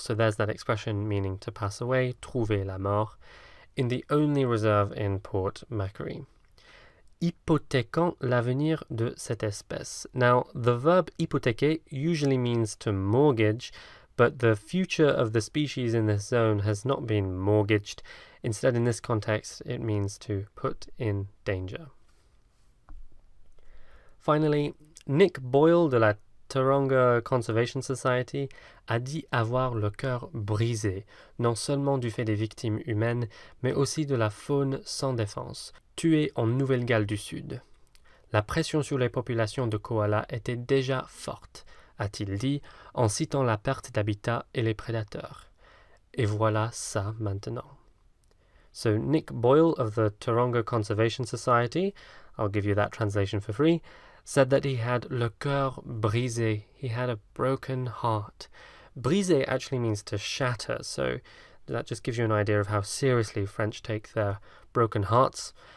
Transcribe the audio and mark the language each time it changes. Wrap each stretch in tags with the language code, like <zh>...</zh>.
<en>So there's that expression meaning to pass away,</en> <fr>trouver la mort,</fr> <en>in the only reserve in Port Macquarie.</en> <fr>Hypothéquant l'avenir de cette espèce.</fr> <en>Now, the verb hypothéquer usually means to mortgage, but the future of the species in this zone has not been mortgaged. Instead, in this context, it means to put in danger.</en> <fr>Finally, Nick Boyle de la Taronga Conservation Society a dit avoir le cœur brisé, non seulement du fait des victimes humaines, mais aussi de la faune sans défense, tuée en Nouvelle-Galles du Sud. La pression sur les populations de koalas était déjà forte, a-t-il dit, en citant la perte d'habitat et les prédateurs. Et voilà ça maintenant.</fr> <en>So Nick Boyle of the Taronga Conservation Society, I'll give you that translation for free, said that he had</en> <fr>le cœur brisé,</fr> <en>he had a broken heart. Brisé actually means to shatter, so that just gives you an idea of how seriously French take their broken hearts.</en>